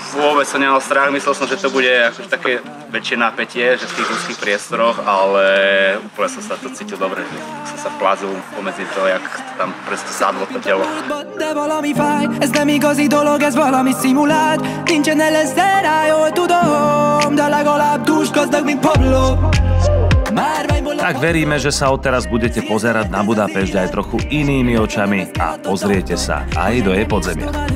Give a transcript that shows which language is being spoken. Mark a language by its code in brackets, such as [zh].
[sk] Vôbec som nemal strach, myslel som, že to bude akože také väčšie napätie, že v tých úzkých priestoroch, ale úplne som sa to cítil dobre, že som sa plazil pomedzi to, jak tam proste sadlo to telo. [hu] De valami fáj, ez nem igazi dolog, ez valami szimulált. Nincsen LSD-rá, jól tudom, de legalább dús gazdag, mint Pablo. [sk] Tak veríme, že sa odteraz budete pozerať na Budapešť aj trochu inými očami a pozriete sa aj do jej podzemia.